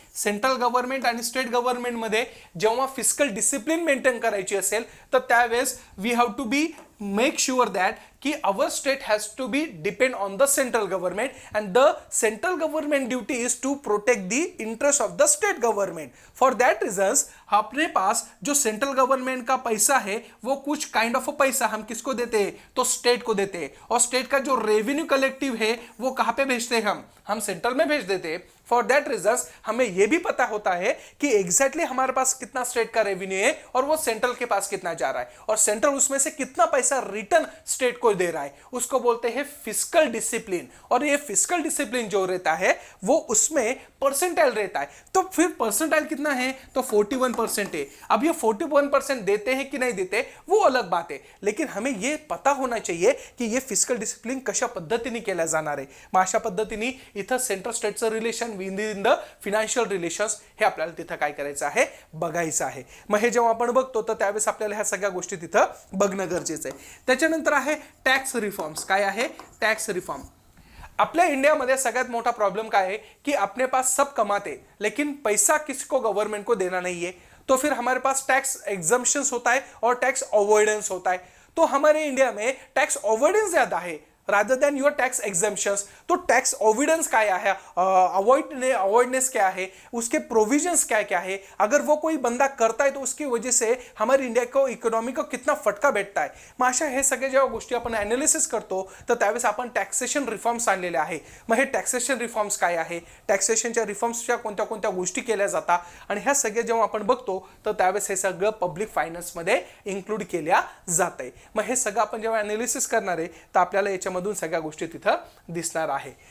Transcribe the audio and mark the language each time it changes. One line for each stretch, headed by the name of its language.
Marathi: Central government आणि state गव्हर्नमेंटमध्ये जेव्हा fiscal discipline maintain करायची असेल तर त्यावेळेस
English: We have to be make sure that की our state has to be depend on the central government and the central government duty is to protect the interest of the state government. For that reasons
Hindi: अपने पास जो central government का पैसा है वो कुछ kind of पैसा हम किसको देते हैं, तो स्टेट को देते हैं. और स्टेट का जो रेवेन्यू कलेक्टिव है वो कहाँ पे भेजते हैं, हम सेंट्रल में भेज देते हैं. फॉर दैट रीजंस हमें यह भी पता होता है कि एग्जैक्टली हमारे पास कितना स्टेट का रेवेन्यू है और वो सेंट्रल के पास कितना जा रहा है, और सेंट्रल उसमें से कितना पैसा रिटर्न स्टेट को दे रहा है, उसको बोलते हैं फिस्कल डिसिप्लिन। और ये फिस्कल डिसिप्लिन जो रहता है वो उसमें परसेंटाइल रहता है। तो फिर परसेंटाइल कितना है, तो 41% है। अब ये 41% देते हैं कि नहीं देते वो अलग बात है, लेकिन हमें ये पता होना चाहिए की ये फिस्कल डिसिप्लिन
Marathi: कशा पद्धतीने केला जाणार आहे। मग अशा पद्धतीने इथं central स्टेटचं relation with in the financial relations हे आपल्याला तिथं काय करायचं आहे, बघायचं आहे। मग हे जेव्हा आपण बघतो तर त्यावेळेस आपल्याला ह्या सगळ्या गोष्टी तिथं बघणं गरजेचं आहे। त्याच्यानंतर आहे टॅक्स रिफॉर्म्स। काय आहे, टॅक्स रिफॉर्म।
Hindi: अपने इंडिया में
Marathi: सगळ्यात मोटा प्रॉब्लम
Hindi: क्या है कि अपने पास सब कमाते लेकिन पैसा किसको गवर्नमेंट को देना नहीं है, तो फिर हमारे पास टैक्स एग्जम्पशंस होता है और टैक्स अवॉइडेंस होता है। तो हमारे इंडिया में टैक्स अवॉइडेंस ज्यादा है rather than your tax exemptions. तो टैक्स अवॉइडेंस क्या है, अवॉइडनेस क्या है, उसके प्रोविजंस क्या क्या है, अगर वो कोई बंदा करता है तो उसकी वजह से हमारे इंडिया को इकॉनॉमी को कितना
Marathi: फटका भेटता
Hindi: है।
Marathi: मग अशा हे सगळे जेव्हा गोष्टी आपण ॲनालिसिस करतो तर त्यावेळेस आपण टॅक्सेशन रिफॉर्म्स आणलेले आहे। मग हे टॅक्सेशन रिफॉर्म्स काय आहे, टॅक्सेशनच्या रिफॉर्म्सच्या कोणत्या कोणत्या गोष्टी केल्या जातात आणि ह्या सगळ्या जेव्हा आपण बघतो तर त्यावेळेस हे सगळं पब्लिक फायनान्समध्ये इन्क्लूड केल्या जात आहे। मग हे सगळं आपण जेव्हा ॲनालिसिस करणार आहे तर आपल्याला याच्यामधून सगळ्या गोष्टी तिथं दिसणार आहे।